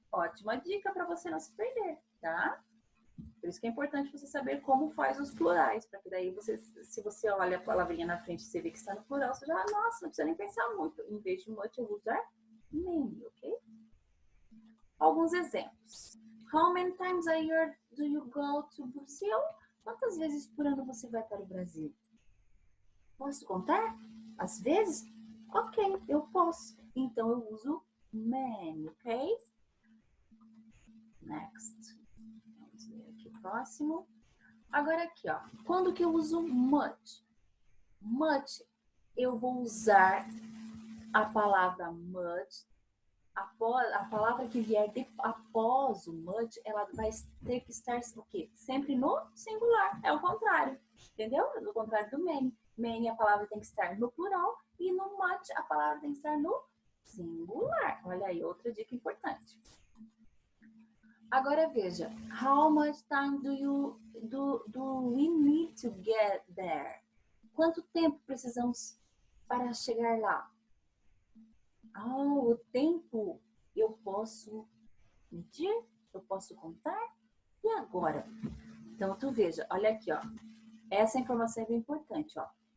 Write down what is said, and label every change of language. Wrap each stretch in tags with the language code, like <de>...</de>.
<pt>Ótima dica para você não se perder, tá? Por isso que é importante você saber como faz os plurais, para que daí você, se você olha a palavrinha na frente e você vê que está no plural, você já, nossa, não precisa nem pensar muito. Em vez de much, eu vou usar many, ok? Alguns exemplos.</pt> <en>How many times a year do you go to Brazil?</en> <pt>Quantas vezes por ano você vai para o Brasil? Posso contar? Às vezes? Ok, eu posso. Então eu uso many, ok?</pt> <en>Next.</en> <pt>Vamos ver aqui próximo. Agora aqui, ó. Quando que eu uso much? Much, eu vou usar a palavra much. A palavra que vier após o much, ela vai ter que estar o quê? Sempre no singular. É o contrário. Entendeu? É o contrário do many. Many, a palavra tem que estar no plural. E no much, a palavra tem que estar no singular. Olha aí, outra dica importante. Agora veja,</pt> <en>how much time do we need to get there?</en> <pt>Quanto tempo precisamos para chegar lá? O tempo eu posso medir, eu posso contar. E agora? Então, tu veja, olha aqui, ó. Essa informação é bem importante, ó.</pt>